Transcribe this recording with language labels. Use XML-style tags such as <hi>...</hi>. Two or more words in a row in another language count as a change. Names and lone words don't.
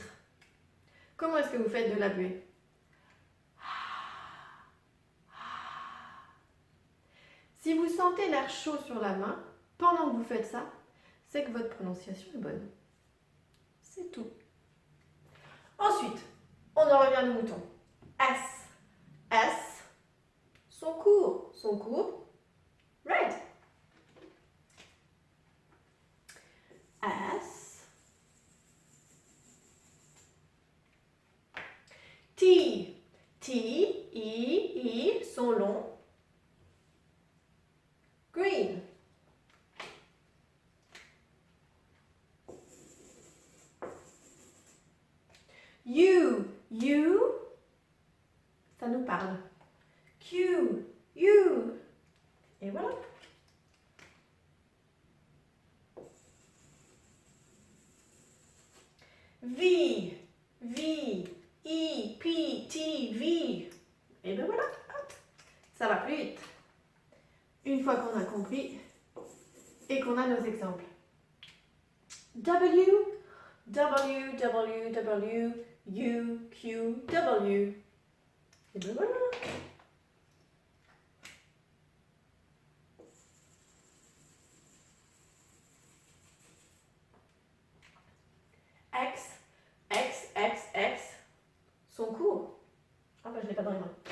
<fr>Comment est-ce que vous faites de la buée? Si vous sentez l'air chaud sur la main, pendant que vous faites ça, c'est que votre prononciation est bonne. C'est tout. Ensuite, on en revient au mouton. S. S. Son court. Son court. Red. S. T. T. I. Son long. Green. U. U. Ça nous parle. Q. U. Et voilà. V. V. I. P. T. V. Et bien voilà. Ça va plus vite. Une fois qu'on a compris et qu'on a nos exemples. W. W. W. W. U. Q. W. Et bien voilà. X, X, X, X, son cours. Ah bah je ne l'ai pas dans les mains.</fr>